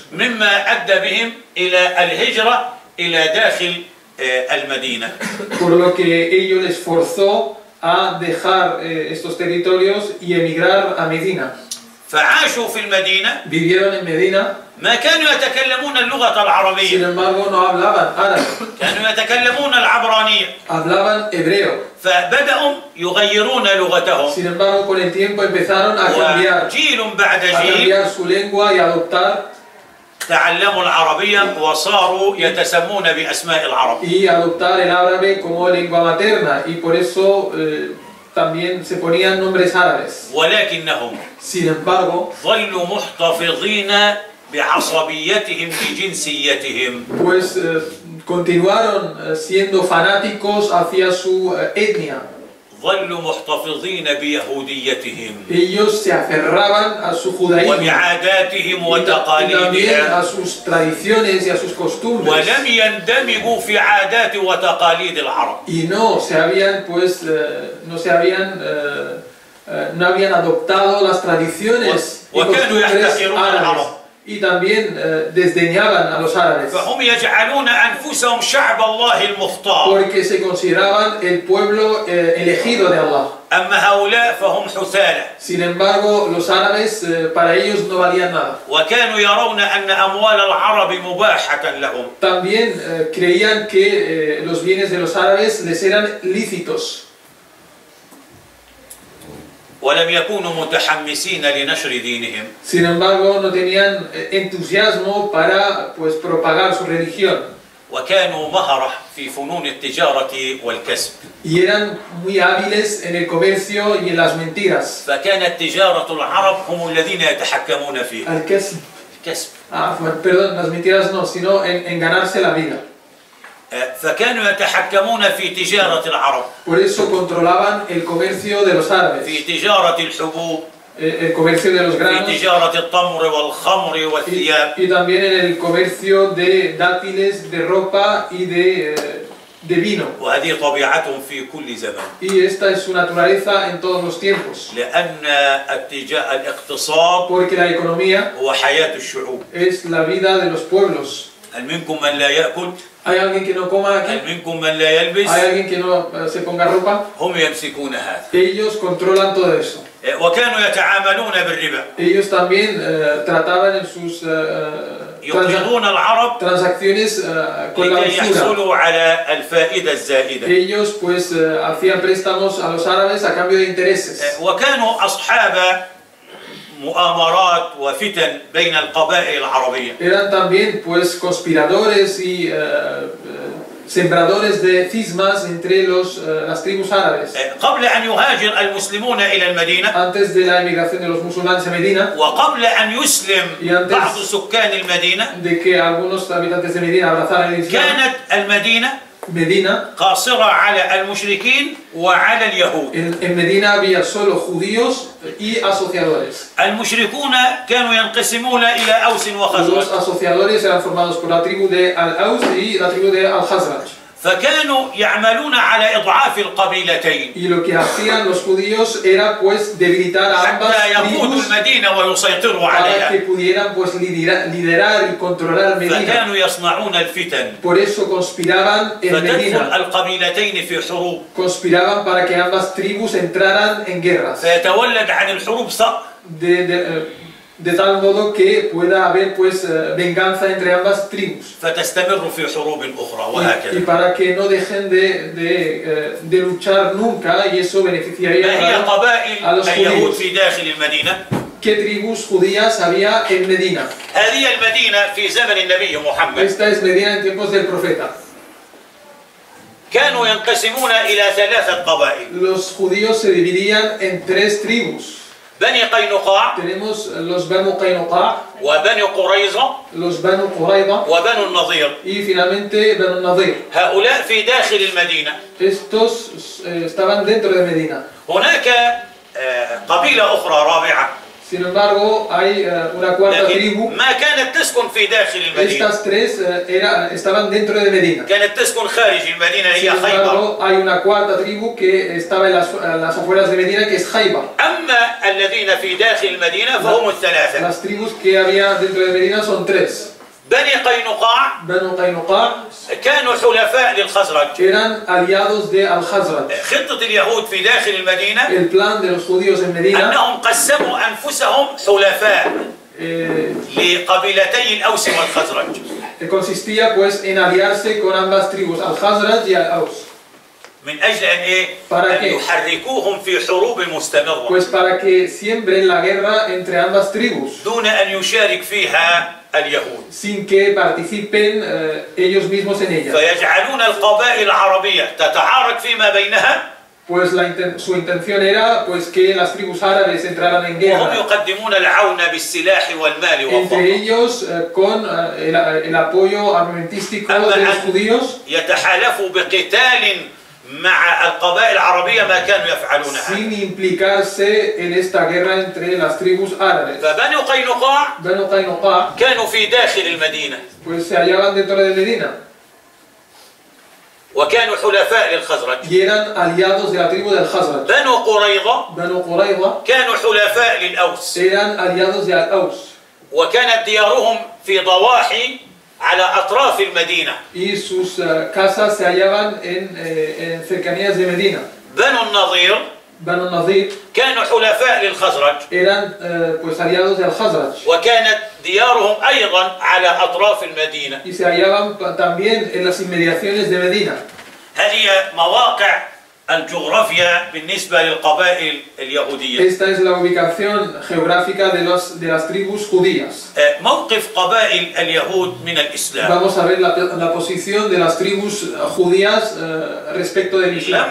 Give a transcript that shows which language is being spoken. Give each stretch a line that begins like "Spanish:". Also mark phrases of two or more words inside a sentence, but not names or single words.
Arabic: مما أدى بهم إلى الهجرة إلى داخل المدينة.
Spanish: por lo que ello les forzó a dejar estos territorios y emigrar a Medina.
Arabic: فعاشوا في المدينة.
Spanish: Vivieron en Medina,
Arabic: ما كانوا يتكلمون اللغة
Spanish: sin
Arabic: العربية.
Spanish: embargo no hablaban árabe,
Arabic: كانوا يتكلمون العبرانية.
Spanish: hablaban hebreo.
Arabic: فبدأوا يغيرون لغتهم.
Spanish: Sin embargo, con el tiempo empezaron a
Arabic: وجيل بعد جيل
Spanish: cambiar su lengua y adoptar
Arabic: تعلموا العربية وصاروا يتسمون بأسماء العرب.
Spanish: el árabe como lengua materna, y por eso también se ponían nombres árabes.
Arabic: ولكنهم
Spanish: Sin embargo,
Arabic: ظلوا محتفظين بعصبيتهم بجنسيتهم.
Spanish: pues continuaron siendo fanáticos hacia su etnia.
Arabic: ظلوا محتفظين بيهوديتهم
Spanish: Ellos se aferraban a su judaísmo
Arabic: وبعاداتهم
Spanish: y también a
Arabic: وتقاليدهم
Spanish: sus tradiciones y a sus costumbres.
Arabic: ولم يندمجوا في عادات وتقاليد العرب.
Spanish: Y no habían adoptado las tradiciones y costumbres árabes, y también desdeñaban a los árabes
Arabic: فهم يجعلون أنفسهم شعب الله المختار.
Spanish: porque se consideraban el pueblo elegido de Allah.
Arabic: أما هؤلاء فهم حثالة.
Spanish: Sin embargo, los árabes para ellos no valían nada.
Arabic: وكانوا يرون أن أموال العرب مباحة لهم.
Spanish: También creían que los bienes de los árabes les eran lícitos.
Arabic: ولم يكونوا متحمسين لنشر دينهم.
Spanish: Sin embargo, no tenían entusiasmo para pues propagar su religión.
Arabic: وكانوا مهرة في فنون التجارة والكسب.
Spanish: Y eran muy hábiles en el comercio y en las mentiras.
Arabic: فكانت تجارة العرب هم الذين يتحكمون فيها. الكسب. الكسب.
Spanish: Perdón, las mentiras no, sino en ganarse la vida.
Arabic: فكانوا يتحكمون في تجارة العرب.
Spanish: Por eso controlaban el comercio de los árabes,
Arabic: في تجارة الحبوب.
Spanish: el comercio de los
Arabic: في
Spanish: granos
Arabic: تجارة التمر والخمر والثياب.
Spanish: y también en el comercio de dátiles, de ropa y de vino.
Arabic: وهذه طبيعتهم في كل زمان.
Spanish: Y esta es su naturaleza en todos los tiempos.
Arabic: لأن الاقتصاد
Spanish: Porque la economía
Arabic: هو حياة الشعوب.
Spanish: es la vida de los pueblos.
Arabic: هل منكم من لا يأكل؟
Spanish: ¿Hay alguien que no coma aquí?
Arabic: هل منكم من لا يلبس؟
Spanish: ¿Hay alguien que no se ponga ropa?
Arabic: هم يمسكون هذا.
Spanish: Ellos controlan todo eso.
Arabic: وكانوا يتعاملون بالربا.
Spanish: Ellos también trataban en sus
Arabic: يقرضون العرب
Spanish: transacciones con la
Arabic: لكي
Spanish: usura.
Arabic: يحصلوا على الفائدة الزائدة.
Spanish: Ellos pues hacían préstamos a los árabes a cambio de intereses.
Arabic: وكانوا أصحاب مؤامرات وفتن بين القبائل العربية.
Spanish: Eran también pues conspiradores y sembradores de cismas entre las tribus árabes.
Arabic: قبل أن يهاجر المسلمون إلى المدينة
Spanish: Antes de la emigración de los musulmanes a Medina,
Arabic: وقبل أن يسلم
Spanish: Y antes-
Arabic: بعض سكان المدينة
Spanish: de que algunos habitantes de Medina abrazaran el Islam,
Arabic: كانت المدينة
Spanish: Medina,
Arabic: قاصرة على المشركين وعلى اليهود.
Spanish: en Medina había solo judíos y asociadores.
Arabic: المشركون كانوا ينقسمون إلى أوس
Spanish: Los
Arabic: وخزرج.
Spanish: asociadores eran formados por la tribu de Al-Aus y la tribu de Al-Khazraj.
Arabic: فكانوا يعملون على إضعاف القبيلتين
Spanish: Y lo que hacían los judíos era pues debilitar a ambas
Arabic: حتى يقودوا
Spanish: tribus
Arabic: المدينة ويسيطروا
Spanish: para que
Arabic: عليها.
Spanish: pudieran pues liderar y controlar Medina.
Arabic: فكانوا يصنعون الفتن
Spanish: Por eso conspiraban en
Arabic: فتدخل
Spanish: Medina,
Arabic: القبيلتين في حروب
Spanish: conspiraban para que ambas tribus entraran en guerras,
Arabic: فيتولد عن الحروب ثأر.
Spanish: de tal modo que pueda haber pues venganza entre ambas tribus.
Arabic: فتستمر في حروب أخرى
Spanish: Y
Arabic: وهكذا.
Spanish: para que no dejen de luchar nunca, y eso
Arabic: ما
Spanish: beneficiaría
Arabic: هي
Spanish: a
Arabic: قبائل
Spanish: los
Arabic: اليهود
Spanish: judíos.
Arabic: في داخل المدينة؟
Spanish: ¿Qué tribus judías había en Medina?
Arabic: هذه المدينة في زمن النبي محمد
Spanish: Esta es Medina en tiempos del profeta.
Arabic: كانوا ينقسمون إلى 3 قبائل.
Spanish: Los judíos se dividían en 3 tribus.
Arabic: بني قينقاع
Spanish: Tenemos los Banu Qaynuqa,
Arabic: وبني قريظة
Spanish: los Banu Qurayza
Arabic: وبنو النضير.
Spanish: y finalmente Banu Nadir.
Arabic: هؤلاء في داخل المدينة.
Spanish: Estos estaban dentro de Medina.
Arabic: هناك قبيلة أخرى رابعة
Spanish: Sin embargo, hay una cuarta
Arabic: لكن
Spanish: tribu.
Arabic: ما كانت تسكن في داخل المدينة.
Spanish: Estas 3 estaban dentro de Medina.
Arabic: كانت تسكن خارج المدينة
Spanish: Sin
Arabic: هي خيبر.
Spanish: embargo, hay una cuarta tribu que estaba en las afueras de Medina, que es Khaybar.
Arabic: أما الذين في داخل المدينة فهم 3.
Spanish: Las tribus que había dentro de Medina son 3.
Arabic: بني قينقاع
Spanish: Banu Qaynuqa
Arabic: كانوا حلفاء للخزرج.
Spanish: eran aliados de Al-Khazraj.
Arabic: خطة اليهود في داخل المدينة
Spanish: El plan de los judíos en Medina
Arabic: أنهم قسموا أنفسهم حلفاء لقبيلتي الأوس والخزرج.
Spanish: consistía pues en aliarse con ambas tribus, Al-Khazraj y Al-Aus.
Arabic: من أجل أن إيه؟
Spanish: ¿Para
Arabic: أن
Spanish: qué?
Arabic: يحركوهم في حروب مستمرة
Spanish: Pues para que siembren la guerra entre ambas tribus,
Arabic: دون أن يشارك فيها اليهود.
Spanish: sin que participen ellos mismos en ella.
Arabic: فيجعلون القبائل العربية تتعارك فيما بينها
Spanish: Pues su intención era pues que las tribus árabes entraran en
Arabic: وهم
Spanish: guerra,
Arabic: يقدمون العون بالسلاح والمال
Spanish: entre
Arabic: والخطة.
Spanish: ellos con el apoyo armamentístico de los judíos,
Arabic: يتحالفوا بقتال مع القبائل العربية ما كانوا يفعلونها.
Spanish: sin implicarse en esta guerra entre las tribus árabes.
Arabic: فبنو قينقاع
Spanish: Banu Qaynuqa
Arabic: كانوا في داخل المدينة
Spanish: pues se hallaban dentro de Medina
Arabic: وكانوا حلفاء للخزرج.
Spanish: y eran aliados de la tribu del Khazraj.
Arabic: بنو قريظة
Spanish: Banu Qurayza
Arabic: كانوا حلفاء للأوس
Spanish: eran aliados de Al-Aus
Arabic: وكانت ديارهم في ضواحي على أطراف المدينة.
Spanish: y sus casas se hallaban en cercanías de Medina.
Arabic: بنو النضير
Spanish: Banu Nadir
Arabic: كانوا حلفاء للخزرج
Spanish: eran pues aliados del Khazraj
Arabic: وكانت ديارهم أيضا على أطراف المدينة.
Spanish: y se hallaban también en las inmediaciones de Medina.
Arabic: هذه مواقع الجغرافيا بالنسبة للقبائل اليهودية.
Spanish: Esta es la ubicación geográfica de las tribus judías.
Arabic: موقف قبائل اليهود من الإسلام.
Spanish: Vamos a ver la posición de las tribus judías respecto del Islam.